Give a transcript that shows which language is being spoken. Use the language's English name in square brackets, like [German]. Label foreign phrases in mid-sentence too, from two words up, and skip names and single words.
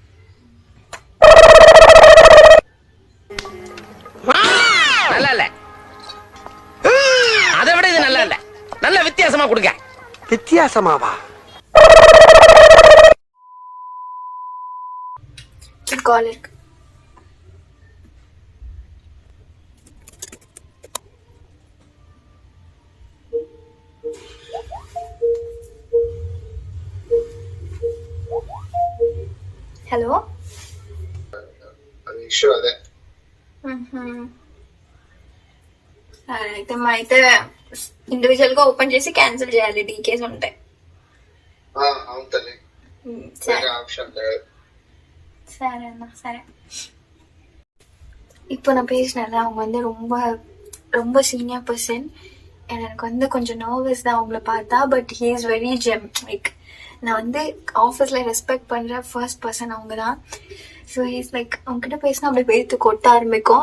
[Tamil] நல்லா இல்ல, அதை விட இது நல்லா இல்ல. நல்ல வித்தியாசமா கொடுங்க. வித்தியாசமாவா? கால் இருக்கு. [Telugu] హలో అయితే మా అయితే ఇండివిజువల్ గా ఓపెన్ చేసి క్యాన్సిల్ చేయాలి డీకేస్ ఉంటాయి. సరే అన్న సరే. [Tamil] இப்போ நான் பேசினேன், அவங்க வந்து ரொம்ப ரொம்ப [English] senior person. [Tamil] எனக்கு வந்து கொஞ்சம் நர்வஸ் தான் அவங்கள பார்த்தா. [English] But he is very gem. [Tamil] லைக் நான் வந்து ஆஃபீஸில் ரெஸ்பெக்ட் பண்ணுற [English] first person [Tamil] அவங்க தான். [English] So is like [Tamil] அவங்ககிட்ட பேசினா அப்படி பேத்து கொட்ட ஆரம்பிக்கும்.